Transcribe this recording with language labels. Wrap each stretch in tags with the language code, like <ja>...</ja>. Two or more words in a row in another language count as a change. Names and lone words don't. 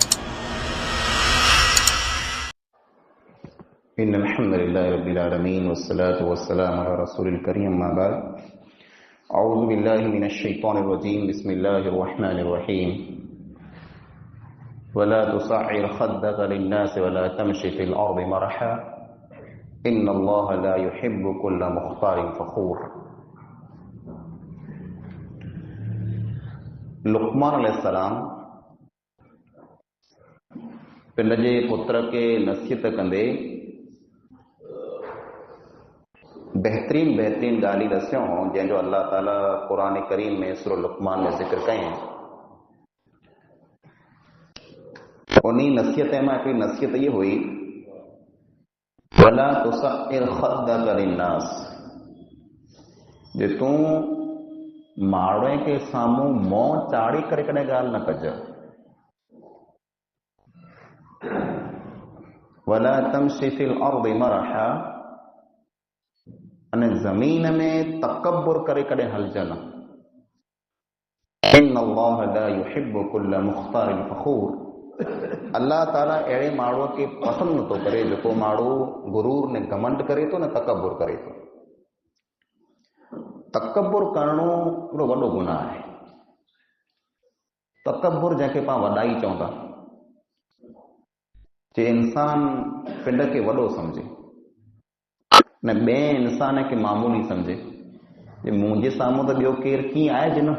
<ar>ان الحمد لله رب العالمين والصلاة والسلام على رسول الكريم ما بعد اعوذ بالله من الشيطان الرجيم بسم الله الرحمن الرحيم ولا تصعر خدك للناس ولا تمشي في الارض مرحا ان الله لا يحب كل مختال فخور.</ar> <sd>لقمان علیہ السلام پنڈ جے پتر کے نصیحت کندے بہترین ॻाल्हि दसियो जंहिंजो अल्लाह ताला क़ुरान करीम में सूरह लुक़मान में ज़िक्र कयईं. उन्ही नसीहत मां हिकिड़ी नसीहत इहा हुई</sd> <ar>ولا تصعر خدك للناس,</ar> <sd>जे तूं माण्हुनि के साम्हूं मुंहुं चाढ़ी करे कॾहिं ॻाल्हि न कज.</sd> <ar>ولا تمشي في الارض مرحا,</ar> <sd>अने ज़मीन में तकब्बुर करे कॾहिं हलज न.</sd> <ar>إن الله لا يحب كل مختال فخور,</ar> <sd>अल्लाह ताला अहिड़े माण्हूअ खे पसंदि नथो करे जेको माण्हू गुरूर ने घमंड करे थो न तकब्बुर करे थो. तकब्बुर करणो हिकिड़ो वॾो गुनाह आहे. तकब्बुर जंहिंखे पाण वॾाई चऊं था, जे इंसान पिंड खे वॾो सम्झे न ॿिए इंसान खे मामूली सम्झे, जे मुंहिंजे साम्हूं त ॿियो केरु कीअं आहे जिन.</sd>